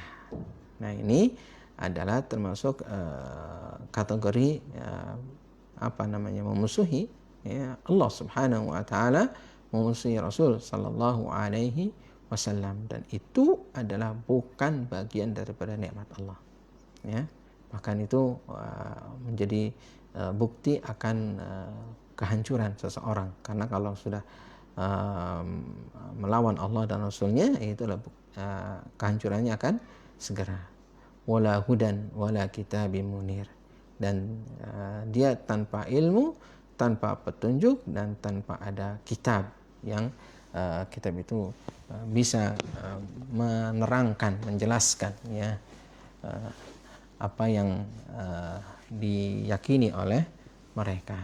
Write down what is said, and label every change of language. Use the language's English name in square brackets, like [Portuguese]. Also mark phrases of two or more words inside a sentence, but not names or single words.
[Indonesian] Nah, ini adalah termasuk kategori memusuhi ya, [Arabic] الله سبحانه وتعالى, [Indonesian] memusuhi Rasul [Arabic] صلى الله عليه وسلم, [Indonesian] dan itu adalah bukan bagian daripada nikmat Allah. Ya, bahkan itu menjadi bukti akan kehancuran seseorang, karena kalau sudah melawan Allah dan Rasulnya, itulah kehancurannya akan segera. [Arabic] ولا هدى ولا كتاب منير, [Indonesian] dan dia tanpa ilmu, tanpa petunjuk, dan tanpa ada kitab yang kitab itu bisa menerangkan, menjelaskan ya apa yang diyakini oleh mereka.